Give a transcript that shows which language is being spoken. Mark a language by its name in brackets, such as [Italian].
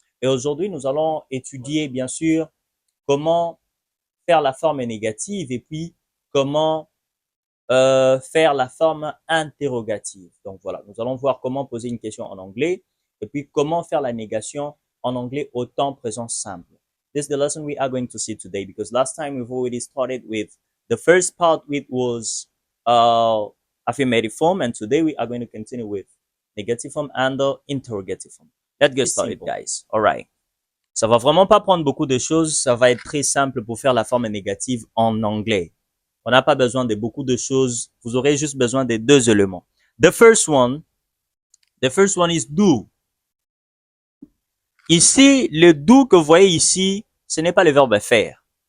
[French] Et aujourd'hui, nous allons étudier, bien sûr, comment faire la forme négative et puis comment faire la forme interrogative. Donc voilà, nous allons voir comment poser une question en anglais et puis comment faire la négation en anglais au temps présent simple. [English] This is the lesson we are going to see today because last time we've already started with the first part, which was affirmative form, and today we are going to continue with negative form and interrogative form. Let's get started, guys. All right. [French] Ça va vraiment pas prendre beaucoup de choses. Ça va être très simple pour faire la forme négative en anglais. On n'a pas besoin de beaucoup de choses. Vous aurez juste besoin de deux éléments. [English] The first one is do. [French] Ici, le do que vous voyez ici, ce n'est pas le verbe faire.